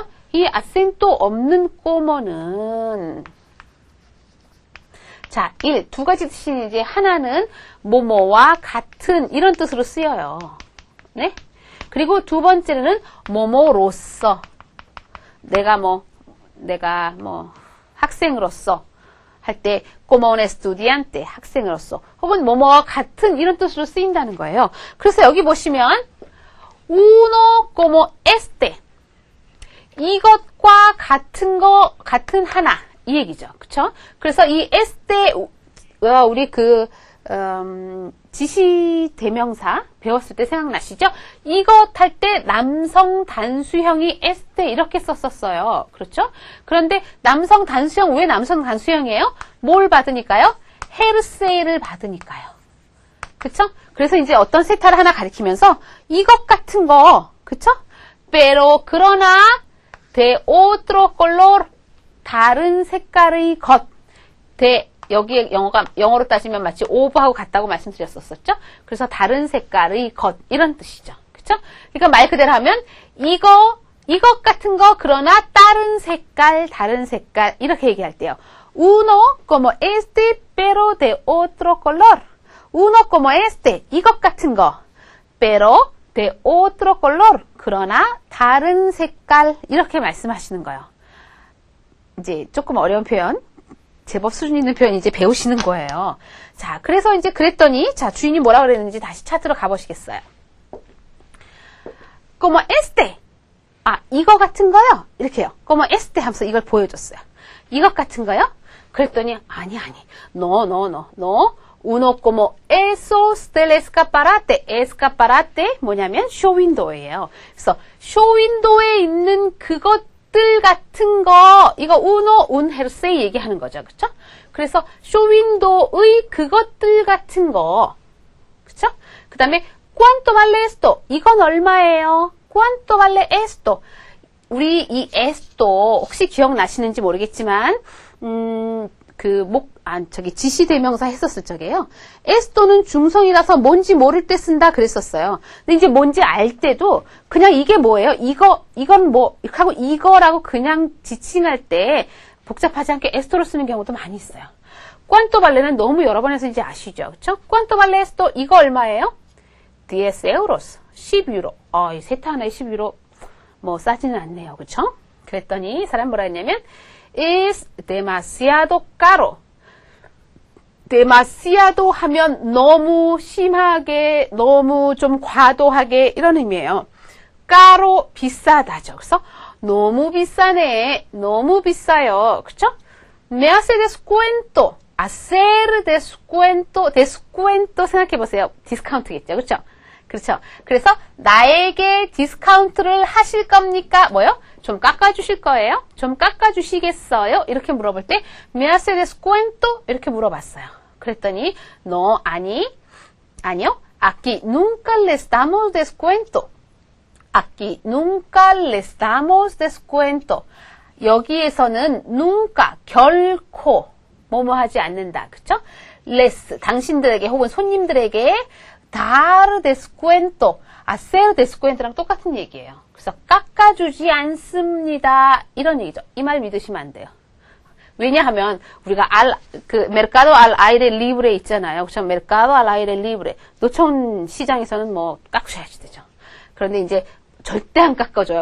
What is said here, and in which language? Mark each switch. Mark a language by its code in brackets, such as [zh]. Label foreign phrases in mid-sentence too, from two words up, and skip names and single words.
[ko] 이 아센토 없는 꼬모는 자, 두 가지 뜻이 이제 하나는 뭐뭐와 같은 이런 뜻으로 쓰여요. 네? 그리고 두 번째는 뭐뭐로서 내가 학생으로서 할 때 [es] como un estudiante [ko] 학생으로서 혹은 뭐뭐와 같은 이런 뜻으로 쓰인다는 거예요. 그래서 여기 보시면 [es] uno como este [ko] 이것과 같은 하나 이 얘기죠. 그쵸? 그래서 이 este 우리 지시 대명사 배웠을 때 생각나시죠? 이것 할 때 남성 단수형이 este 이렇게 썼었어요. 그렇죠? 그런데 남성 단수형, 왜 남성 단수형이에요? 뭘 받으니까요? 헤르세이를 받으니까요. 그쵸? 그래서 이제 어떤 세타를 하나 가리키면서 이것 같은 거, 그쵸? [es] pero, 그러나, de otro color, [ko] 다른 색깔의 것. de, 여기에 영어로 따지면 마치 over하고 같다고 말씀드렸었죠? 그래서 다른 색깔의 것, 이런 뜻이죠. 그쵸? 그러니까 말 그대로 하면, 이것 같은 거, 그러나 다른 색깔, 이렇게 얘기할 때요. [es] Uno como este, pero de otro color. Uno como este, [ko] 이것 같은 거. [es] Pero de otro color. [ko] 그러나 다른 색깔, 이렇게 말씀하시는 거예요. 이제 조금 어려운 표현, 제법 수준 있는 표현 이제 배우시는 거예요. 자, 그래서 이제 그랬더니, 자, 주인이 뭐라 그랬는지 다시 차트로 가보시겠어요. [es] Como este. [ko] 아, 이거 같은 거요? 이렇게요. [es] Como este [ko] 하면서 이걸 보여줬어요. 이것 같은 거요? 그랬더니, 아니. [es] No. Uno como esos del escaparate. [ko] escaparate 뭐냐면 쇼윈도예요. 그래서 쇼윈도에 있는 그것들 같은 거, 이거 [es] uno, un jersey [ko] 얘기하는 거죠. 그쵸? 그래서 쇼윈도의 그것들 같은 거. 그쵸? 그 다음에 [es] cuánto vale esto? [ko] 이건 얼마예요? [es] cuánto vale esto? [ko] 우리 이 esto 혹시 기억나시는지 모르겠지만 지시대명사 했었을 적에요. esto는 중성이라서 뭔지 모를 때 쓴다 그랬었어요. 근데 이제 뭔지 알 때도 그냥 이게 뭐예요? 이건 뭐 하고 이거라고 그냥 지칭할 때 복잡하지 않게 esto로 쓰는 경우도 많이 있어요. [es] cuánto vale [ko] 는 너무 여러 번 해서 이제 아시죠? 그쵸? [es] cuánto vale esto? [ko] 이거 얼마예요? 10 euros. 10유로. 이 세타 하나에 10유로. 뭐 싸지는 않네요. 그쵸? 그랬더니 사람 뭐라 했냐면 [es] es demasiado caro. [ko] demasiado 하면 너무 심하게, 너무 좀 과도하게 이런 의미예요. caro 비싸다죠. 그래서 너무 비싸네. 너무 비싸요. 그쵸? [es] me hace descuento. hacer descuento. descuento [ko] 생각해보세요. 디스카운트겠죠. 그쵸? 그렇죠. 그래서 나에게 디스카운트를 하실 겁니까? 뭐요? 좀 깎아주실 거예요? 좀 깎아주시겠어요? 이렇게 물어볼 때 [es] me hace descuento? [ko] 이렇게 물어봤어요. 그랬더니 no, 아니요. [es] Aquí nunca les damos descuento. Aquí nunca les damos descuento. [ko] 여기에서는 nunca, 결코 뭐뭐 하지 않는다. 그쵸? les, 당신들에게 혹은 손님들에게 [es] dar descuento, hacer descuento [ko] 랑 똑같은 얘기예요. 그래서 깎아주지 않습니다. 이런 얘기죠. 이 말 믿으시면 안 돼요. 왜냐하면 우리가 [es] mercado al aire libre [ko] 있잖아요. 그렇죠? [es] mercado al aire libre. [ko] 노천 시장에서는 뭐 깎으셔야지 되죠. 그런데 이제 절대 안 깎아줘요.